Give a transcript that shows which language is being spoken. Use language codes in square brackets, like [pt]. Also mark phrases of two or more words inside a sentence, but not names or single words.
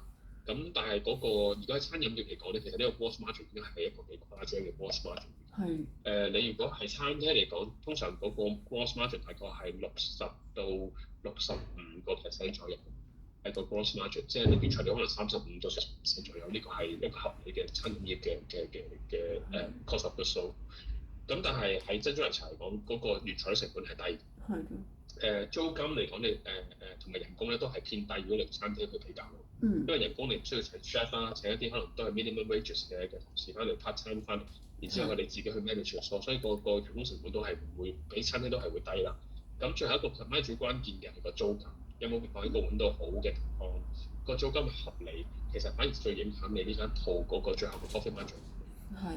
[yue] 咁但係嗰個如果喺餐飲業嚟講咧，其實呢個 [en] gross margin [yue] 已經係一個幾誇張嘅 [en] gross margin。 [yue] 係。你如果係餐廳嚟講，通常嗰個 [en] gross margin [yue] 大概係60到65% 左右，係個 [en] gross margin， [yue] 即係你原材料可能35到40% 左右，呢個係一個合理嘅餐飲業嘅 [en] cost of goods sold。 [yue] 咁但係喺珍珠奶茶嚟講，嗰個原材料成本係低。係嘅。租金嚟講，你同埋人工咧都係偏低，如果你餐廳去比較。因為人工你唔需要請 chef 啦，請一啲可能都係 [en] minimum wages [yue] 嘅同事翻嚟 [en] part time [yue] 翻嚟，然之後佢哋自己去 manage 所以個人工成本都係唔會比餐廳都係會低啦。咁最後一個最關鍵嘅係個租金，有冇可以揾到好嘅地方，個租金合理，其實反而最影響你呢間鋪嗰個最後嘅 [en] profit margin。 [yue] 係。